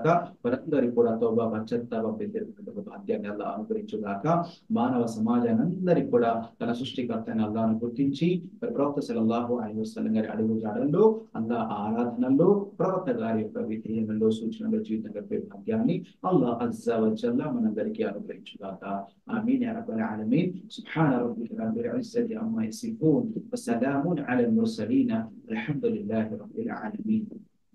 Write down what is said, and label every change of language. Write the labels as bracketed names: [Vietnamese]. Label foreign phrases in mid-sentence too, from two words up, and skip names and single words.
[Telugu] వారందరికీ కూడా తౌబా పశ్చాత్తాపం పొందేటటువంటి భాగ్యాన్ని అల్లాహ్ అనుగ్రహించుగాక. మానవ సమాజానందరికీ కూడా తన సృష్టికర్తని అల్లాహ్ను గుర్తించి ప్రవక్త [Arabic] صلى الله عليه وسلم [Telugu] గారి అడుగుజాడల్లో, అల్లాహ్ ఆరాధనల్లో, ప్రవక్త గారి యొక్క విధేయనలో, సూచనలో జీవితం గడిపే భాగ్యాన్ని అల్లాహ్ [Arabic] عز وجل [Telugu] మనందరికీ అనుగ్రహించుగాక. [Arabic] آمين يا رب العالمين. سبحان ربك رب العزة عما يصفون وسلام على المرسلين الحمد لله رب العالمين.